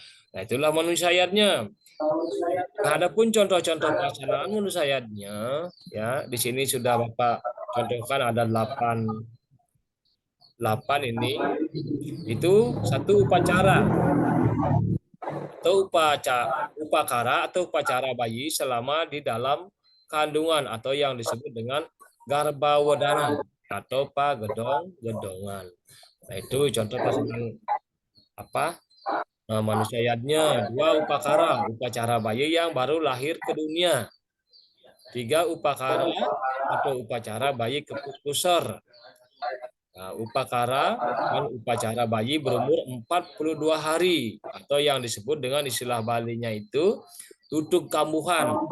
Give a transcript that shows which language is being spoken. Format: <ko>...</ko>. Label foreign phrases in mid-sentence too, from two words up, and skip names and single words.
<id>Nah, itulah manusiatnya. Nah, adapun contoh-contoh pelaksanaan manusiatnya, ya, di sini sudah Bapak contohkan ada 8 ini, itu satu upacara atau upakara atau upacara bayi selama di dalam kandungan atau yang disebut dengan garbawedana atau pagedong-gedongan. Nah, itu contoh pasangan apa? Manusia yadnya. 2 upakara, upacara bayi yang baru lahir ke dunia. 3 upakara atau upacara bayi kepukuser. Nah, upakara dan upacara bayi berumur 42 hari atau yang disebut dengan istilah Balinya itu tutuk kambuhan.</id>